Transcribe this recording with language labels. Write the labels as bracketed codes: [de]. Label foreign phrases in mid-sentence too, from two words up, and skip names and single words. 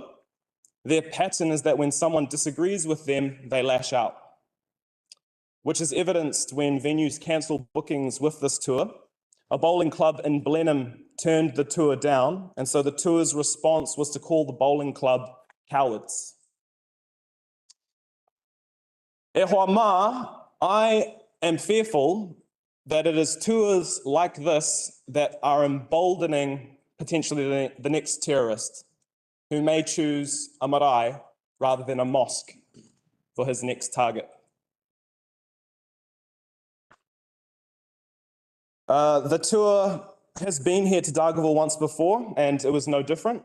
[en] Their pattern is that when someone disagrees with them, they lash out, which is evidenced when venues cancel bookings with this tour. A bowling club in Blenheim turned the tour down, and so the tour's response was to call the bowling club cowards. [mi] E hoa mā, [en] I am fearful that it is tours like this that are emboldening potentially the next terrorist who may choose a marae rather than a mosque for his next target. The tour has been here to Dargaville once before, and it was no different.